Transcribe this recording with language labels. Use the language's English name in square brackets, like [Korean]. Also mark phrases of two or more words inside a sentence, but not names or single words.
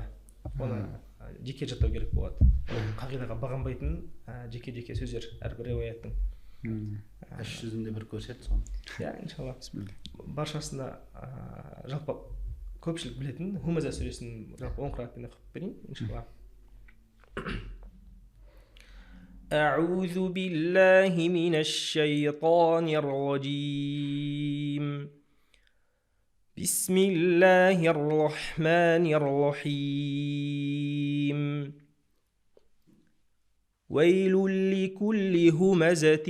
[Kazakh] Оны жеке жаттау керек болады. Қағидаға бағынбайтын жеке сөздер әрбір риуаяттың. Іс жүзінде бір көрсет соны. Иншалла. Баршасына жалпы көпшілік білетін Хумаза сүресін жалпы 10 қырағатпен оқып берейін, иншалла. [Arabic] أعوذ بالله من الشيطان الرجيم بسم الله الرحمن الرحيم ويل لكل همزة